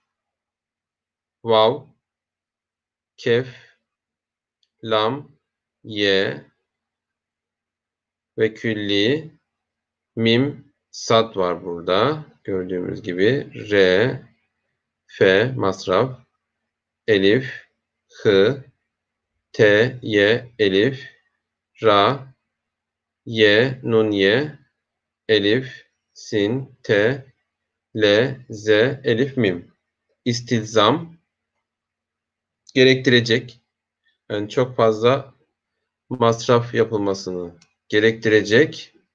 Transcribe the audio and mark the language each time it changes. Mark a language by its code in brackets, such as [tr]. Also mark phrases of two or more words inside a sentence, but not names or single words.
[tr] Vav, kef, lam, ye ve külli, mim, sad var burada. Gördüğümüz gibi re, fe, masraf, elif, hı, te, ye, elif, ra, ye, nun, ye, elif, sin, te, le, ze, elif, mim. İstilzam gerektirecek. Yani çok fazla masraf yapılmasını gerektirecek.